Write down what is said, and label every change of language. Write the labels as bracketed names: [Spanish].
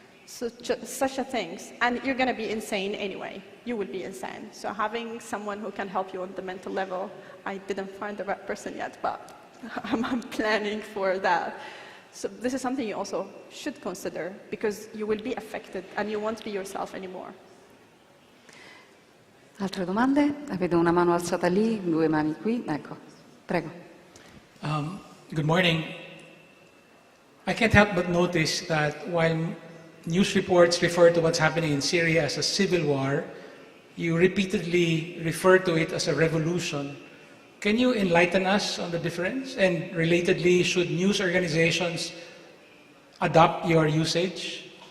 [English] So such a things, and you're going to be insane anyway. You will be insane. So having someone who can help you on the mental level, I didn't find the right person yet, but I'm planning for that. So this is something you also should consider, because you will be affected and you won't be yourself anymore. [Italian] Altre domande? Vedo una mano alzata lì, 2 mani qui. Ecco, prego. [English] Good morning. I can't help but notice that while news reports refer to what's happening in Syria as a civil war, you repeatedly refer to it as a revolution. Can you enlighten us on the difference? And relatedly, should news organizations adopt your usage?